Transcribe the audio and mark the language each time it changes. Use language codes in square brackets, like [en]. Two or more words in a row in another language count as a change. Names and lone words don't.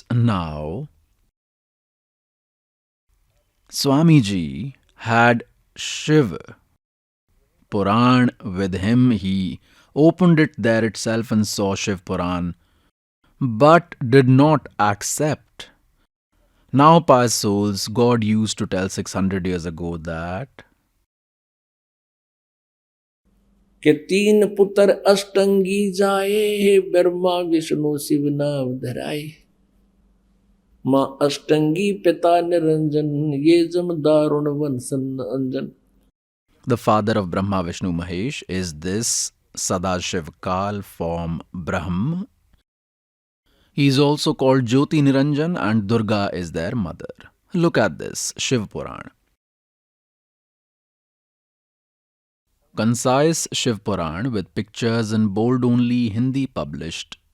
[en] Now, Swamiji had Shiv Puran with him. He opened it there itself and saw Shiv Puran, but did not accept. Now, pious souls, God used to tell 600 years ago that [hi] कि तीन पुत्र अष्टंगी जाए, हे ब्रह्मा विष्णु शिव नाम धराए। माँ अष्टंगी पिता निरंजन, ये जम दारुण वंशन अंजन। [en] the father of Brahma, Vishnu, Mahesh is this Sadashiv Kal form Brahm. He is also called Jyoti Niranjan and Durga is their mother. Look at this, Shiv Puran. Concise Shiv Puran with pictures in bold only, Hindi published.